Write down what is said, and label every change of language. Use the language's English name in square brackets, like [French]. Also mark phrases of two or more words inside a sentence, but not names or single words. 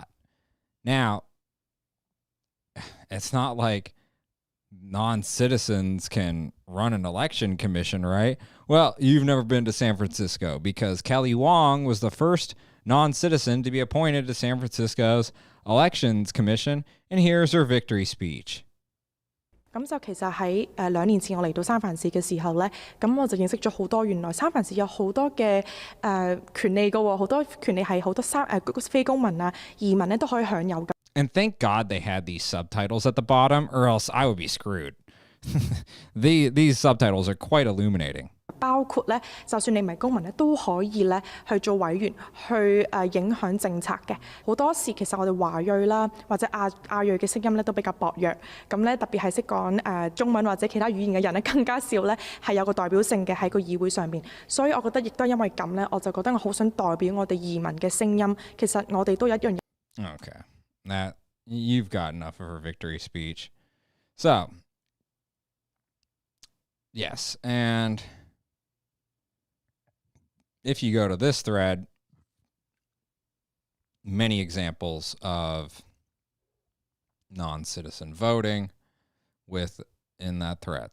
[English] Now, it's not like non-citizens can run an election commission, right? Well, you've never been to San Francisco, because Kelly Wong was the first non-citizen to be appointed to San Francisco's Elections Commission, and here's her victory speech. [Cantonese] 咁就其實喺2年前我嚟到三藩市嘅時候咧，咁我就認識咗好多原來三藩市有好多嘅權利㗎喎，好多權利係好多非公民啊、移民咧都可以享有㗎。 [English] And thank God they had these subtitles at the bottom, or else I would be screwed. these subtitles are quite illuminating. [Cantonese] 包括咧，就算你唔係公民咧，都可以咧去做委員，去影響政策嘅。好多時其實我哋華裔啦，或者亞裔嘅聲音咧都比較薄弱。咁咧特別係識講中文或者其他語言嘅人咧，更加少咧係有個代表性嘅喺個議會上面。所以我覺得亦都因為咁咧，我就覺得我好想代表我哋移民嘅聲音。其實我哋都有一樣。 [English] Okay, that you've got enough of her victory speech. So, yes, and if you go to this thread, many examples of non-citizen voting within that thread.